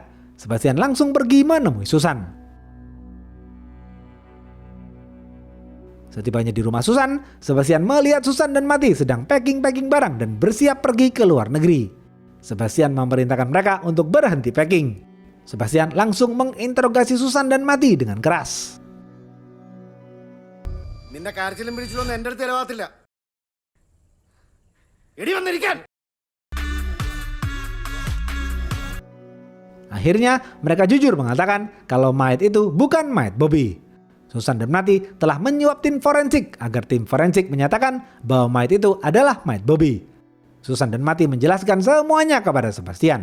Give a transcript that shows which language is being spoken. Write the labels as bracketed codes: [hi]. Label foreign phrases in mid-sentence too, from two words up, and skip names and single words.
[id] Sebastian langsung pergi menemui Susan. Setibanya di rumah Susan, Sebastian melihat Susan dan Mati sedang packing-packing barang dan bersiap pergi ke luar negeri. Sebastian memerintahkan mereka untuk berhenti packing. Sebastian langsung menginterogasi Susan dan Mati dengan keras. [ml] നിന്റെ കാർച്ചിലും പിടിച്ചിലൊന്നും എൻ്റെ അടുത്ത് ഇടവാത്തില്ല എടി വന്നിരിക്കാൻ. [id] Akhirnya mereka jujur mengatakan kalau mayat itu bukan mayat Bobby. Susan dan Mati telah menyuap tim forensik agar tim forensik menyatakan bahwa mayat itu adalah mayat Bobby. Susan dan Mati menjelaskan semuanya kepada Sebastian.